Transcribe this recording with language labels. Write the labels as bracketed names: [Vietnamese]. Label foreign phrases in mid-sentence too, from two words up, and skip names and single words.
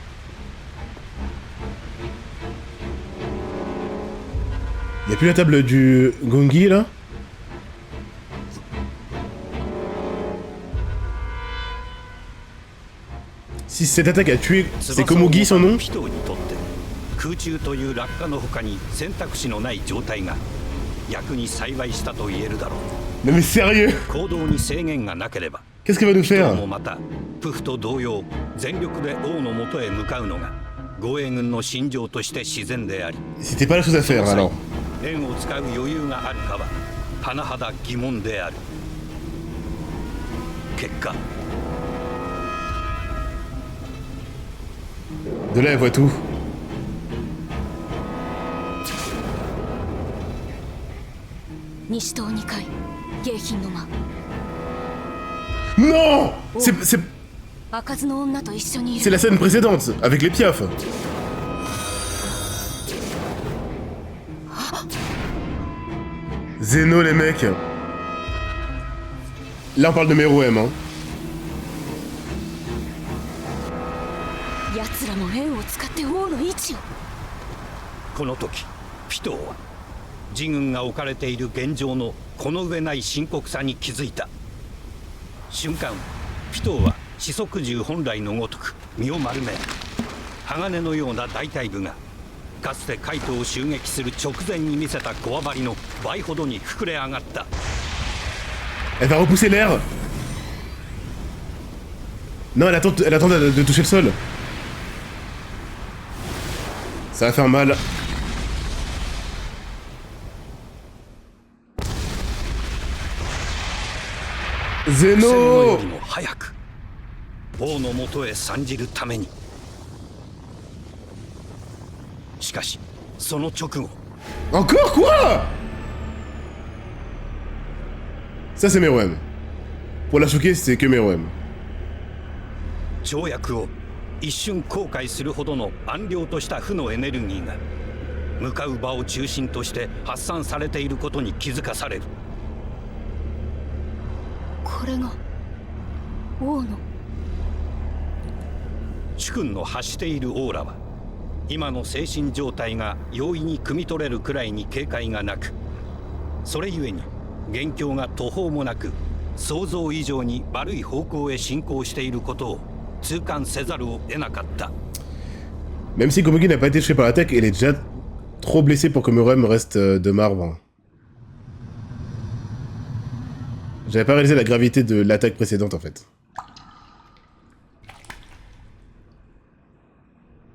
[French] Y'a plus la table du Gongi là? Si cette attaque a tué, c'est Komugi son nom? [Japanese] ピトーにとって空中という落下の他に選択肢のない状態が逆に幸いしたと言えるだろう。 [French] Non mais sérieux? [Japanese] 行動に制限がなければ [French] Qu'est-ce qu'elle va nous [Japanese] ピトー [French] faire? [Japanese] もまたプフと同様全力で王の元へ向かうのが護衛軍の心情として自然であり、 [French] C'était pas la chose à faire alors. [Japanese] 円を使う余裕があるかは甚だ疑問である。結果 [French] De là elle voit tout. [Japanese] 西棟2階迎賓の間。 [French] Non! C'est [Japanese] 開かずの女と一緒にい [French] c'est [Japanese] る。 [French] la scène précédente, avec les piafs. Zeno les mecs. Là on parle de Meruem hein. [Japanese] 奴らも円を使って王の位置を。この時ピトーは自軍が置かれている現状のこの上ない深刻さに気づいた瞬間、ピトーは四足獣本来のごとく身を丸め鋼のような大隊部がかつてカイトを襲撃する直前に見せたこわばりの倍ほどに膨れ上がった。 [French] Elle va repousser l'air. Non, elle attend de toucher le sol. Ça va faire mal. Zeno! [Japanese] よりも早く王の元へ参じるために。しかしその直後 [French] Encore quoi? Ça c'est Meruem. Pour la choquer, c'est que Meruem. [Japanese] 跳躍を一瞬後悔するほどの暗量とした負のエネルギーが向かう場を中心として発散されていることに気づかされる。これが王の。主君の発しているオーラは今の精神状態が容易に汲み取れるくらいに警戒がなく、それゆえに元凶が途方もなく想像以上に悪い方向へ進行していることを痛感せざるを得なかった。 [French] Même si Komugi n'a pas été touché par l'attaque, elle est déjà trop blessée pour que Meruem reste de marbre. J'avais pas réalisé la gravité de l'attaque précédente en fait.